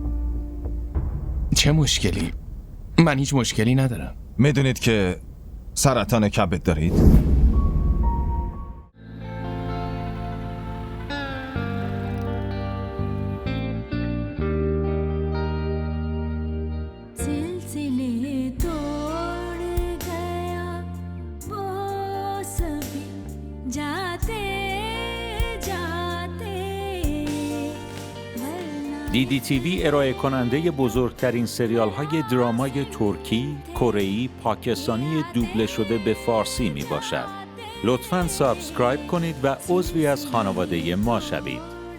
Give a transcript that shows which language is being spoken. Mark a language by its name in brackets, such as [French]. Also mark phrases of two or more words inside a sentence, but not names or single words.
[Persian] چه مشکلی؟ من هیچ مشکلی ندارم. میدونید که سرطان کبد دارید؟ [Hindi] सिलसिले तोड़ गया वो सभी जाते जाते [Persian] DDTV ارائه کننده بزرگترین سریال های درامای ترکی، کره‌ای، پاکستانی دوبله شده به فارسی می باشد. لطفاً سابسکرایب کنید و عضوی از خانواده ما شوید.